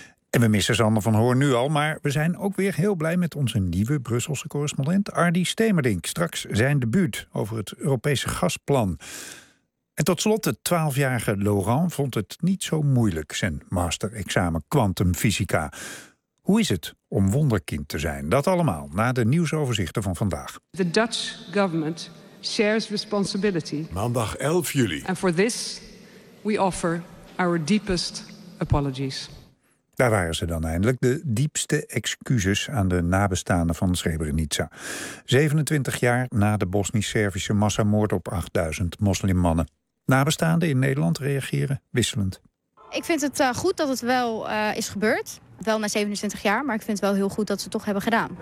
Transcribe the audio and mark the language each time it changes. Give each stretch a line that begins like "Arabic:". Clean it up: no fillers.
Dutch: En we missen Sander van Hoorn nu al, maar we zijn ook weer heel blij met onze nieuwe Brusselse correspondent Ardy Stemerdink. Straks zijn debuut over het Europese gasplan. En tot slot, de 12-jarige Laurent vond het niet zo moeilijk, zijn master-examen kwantumfysica. Hoe is het om wonderkind te zijn? Dat allemaal na de nieuwsoverzichten van vandaag.
English: The Dutch government shares responsibility.
Dutch: Maandag 11 juli.
English: And for this we offer our deepest apologies.
Dutch: Daar waren ze dan eindelijk, de diepste excuses aan de nabestaanden van Srebrenica. 27 jaar na de Bosnisch-Servische massamoord op 8000 moslimmannen. Nabestaanden in Nederland reageren wisselend. Ik vind het goed dat het wel is gebeurd. Wel na 27 jaar, maar ik vind het wel heel goed dat ze het toch hebben gedaan.